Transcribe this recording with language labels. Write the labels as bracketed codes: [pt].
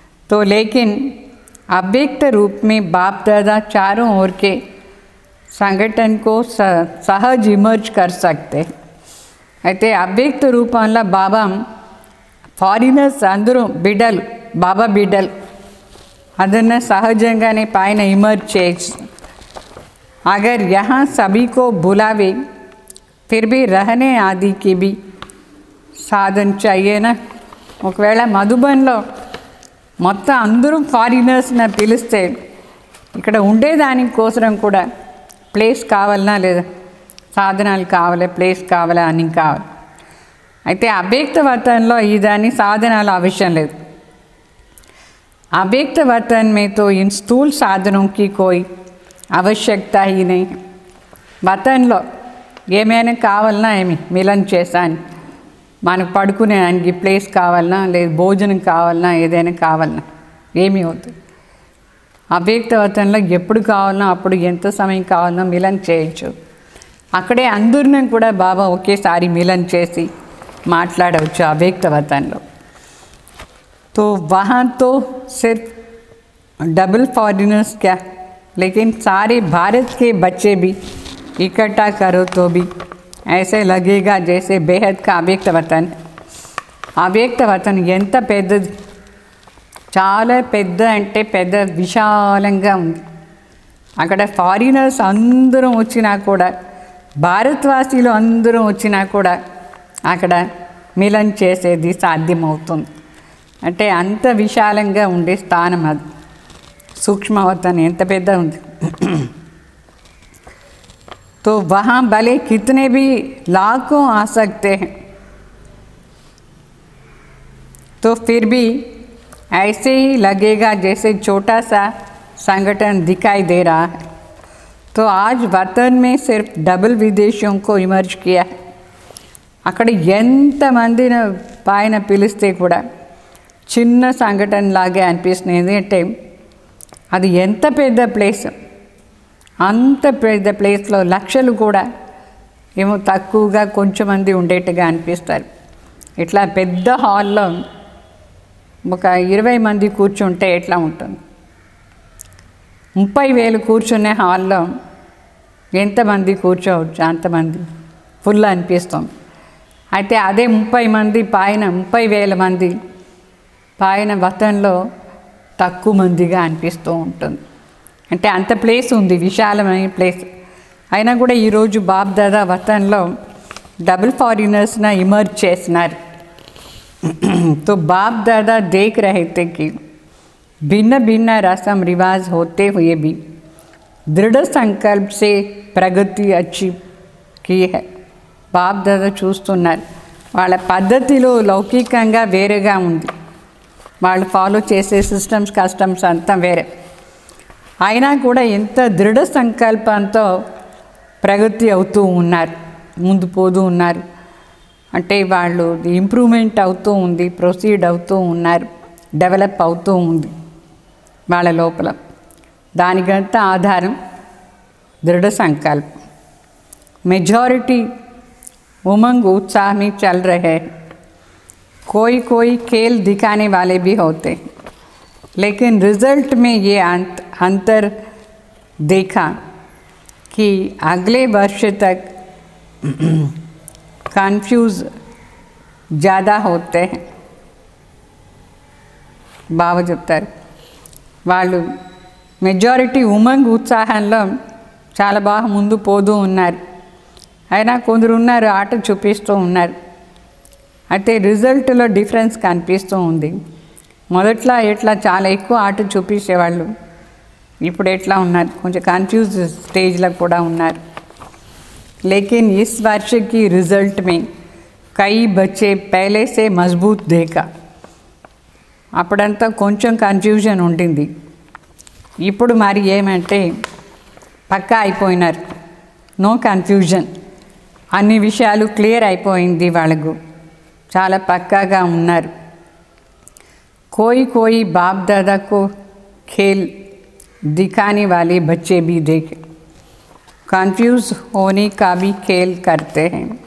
[hi] तो लेकिन अव्यक्त रूप में बाप दादा चारों ओर के संगठन को सहज इमर्ज कर सकते हैं। [te] అయితే అవ్యక్త రూపంలో బాబా ఫారినర్స్ అందరూ బిడ్డలు, బాబా బిడ్డలు అదన్న సహజంగానే పైన ఇమర్జ్ చేయొచ్చు. [hi] अगर यहाँ सभी को बुलावे फिर भी रहने आदि की भी साधन चाहिए ना. [te] ఒకవేళ మధుబన్లో మొత్తం అందరూ ఫారినర్స్ని పిలిస్తే ఇక్కడ ఉండేదాని కోసం కూడా ప్లేస్ కావాలన్నా లేదా, సాధనాలు కావాలి, ప్లేస్ కావాలి, అన్నీ కావాలి. అయితే అవ్యక్త వతన్లో ఈ దాని సాధనాలు అవసరం లేదు. [hi] अव्यक्त वतन में तो इन स्थूल साधनों की कोई आवश्यकता ही नहीं. [te] వతన్లో ఏమైనా కావాలన్నా ఏమి మిలన్ చేశాను, మనకు పడుకునేదానికి ప్లేస్ కావాలన్నా, లేదు భోజనం కావాలన్నా, ఏదైనా కావాలన్నా ఏమీ అవుతుంది. అవ్యక్త వతంలో ఎప్పుడు కావాలన్నా అప్పుడు ఎంత సమయం కావాలన్నా మిలన్ చేయొచ్చు. అక్కడే అందరిని కూడా బాబా ఒకేసారి మిలన్ చేసి మాట్లాడవచ్చు అవ్యక్త వతంలో. [hi] तो वहाँ तो सिर्फ डबल फॉरेनर्स क्या, लेकिन सारे भारत के बच्चे भी इकट्ठा करो तो भी ऐसे लगेगा जैसे बेहद का अव्यक्त वतन. [te] अव्यक्त वतन ఎంత పెద్దది, చాలా పెద్ద అంటే పెద్ద విశాలంగా ఉంది. అక్కడ ఫారినర్స్ అందరూ వచ్చినా కూడా, భారతవాసీలు అందరూ వచ్చినా కూడా అక్కడ మిలన్ చేసేది సాధ్యమవుతుంది. అంటే అంత విశాలంగా ఉండే స్థానం అది. సూక్ష్మవతన్ ఎంత పెద్ద ఉంది. [hi] तो वहाँ भले कितने भी लाखों आ सकते हैं, तो फिर भी ऐसे ही लगेगा जैसे छोटा सा संगठन दिखाई दे रहा है. तो आज वतन में सिर्फ डबल विदेशियों को इमर्ज किया है. [te] అక్కడ ఎంతమందిని పైన పిలిస్తే కూడా చిన్న సంఘటన లాగే అనిపిస్తుంది. ఎందుకంటే అది ఎంత పెద్ద ప్లేస్, అంత పెద్ద ప్లేస్లో లక్షలు కూడా ఏమో తక్కువగా కొంచెం మంది ఉండేట్టుగా అనిపిస్తారు. ఇట్లా పెద్ద హాల్లో ఒక 20 మంది కూర్చుంటే ఎట్లా ఉంటుంది? 30,000 కూర్చునే హాల్లో ఎంతమంది కూర్చోవచ్చు? అంతమంది ఫుల్ అనిపిస్తుంది. అయితే అదే 30 మంది పైన 30,000 మంది పైన వతంలో తక్కువ మందిగా అనిపిస్తూ ఉంటుంది. అంటే అంత ప్లేస్ ఉంది, విశాలమైన ప్లేస్. అయినా కూడా ఈరోజు బాప్ దాదా వతంలో డబుల్ ఫారినర్స్ని ఇమర్జ్ చేసినారు. [hi] तो बाप दादा देख रहे थे कि भिन्न भिन्न रस्म रिवाज होते हुए भी दृढ़ संकल्प से प्रगति अच्छी की है. [te] బాప్ దాదా చూస్తున్నారు వాళ్ళ పద్ధతిలో లౌకికంగా వేరేగా ఉంది, వాళ్ళు ఫాలో చేసే సిస్టమ్స్ కస్టమ్స్ అంతా వేరే. అయినా కూడా ఎంత దృఢ సంకల్పంతో ప్రగతి అవుతూ ఉన్నారు, ముందు పోతూ ఉన్నారు. అంటే వాళ్ళు ఇంప్రూవ్మెంట్ అవుతూ ఉంది, ప్రొసీడ్ అవుతూ ఉన్నారు, డెవలప్ అవుతూ ఉంది వాళ్ళ లోపల. దానికంతా ఆధారం దృఢ సంకల్పం. [hi] మెజారిటీ उमंग उत्साह में चल रहे हैं. कोई कोई खेल दिखाने वाले भी होते हैं, लेकिन रिजल्ट में ये अंतर देखा कि अगले वर्ष तक कंफ्यूज ज़्यादा होते हैं. [te] బాబా చెప్తారు వాళ్ళు మెజారిటీ ఉమంగ్ ఉత్సాహంలో చాలా బాగా ముందు పోతూ ఉన్నారు. అయినా కొందరు ఉన్నారు ఆట చూపిస్తూ ఉన్నారు. అయితే రిజల్ట్లో డిఫరెన్స్ కనిపిస్తూ ఉంది. మొదట్లో ఎట్లా చాలా ఎక్కువ ఆట చూపించేవాళ్ళు, ఇప్పుడు ఎట్లా ఉన్నారు, కొంచెం కన్ఫ్యూజ్ స్టేజ్లో కూడా ఉన్నారు. [hi] लेकिन इस वर्ष की रिज़ल्ट में कई बच्चे पहले से मजबूत देखा. [te] అప్పుడంతా కొంచెం కన్ఫ్యూజన్ ఉండింది. ఇప్పుడు మరి ఏమంటే పక్కా అయిపోయినారు, నో కన్ఫ్యూజన్, అన్ని విషయాలు క్లియర్ అయిపోయింది వాళ్ళకు, చాలా పక్కాగా ఉన్నారు. [hi] कोई कोई बाप दादा को खेल दिखाने वाले बच्चे भी देखे, कंफ्यूज होने का भी खेल करते हैं.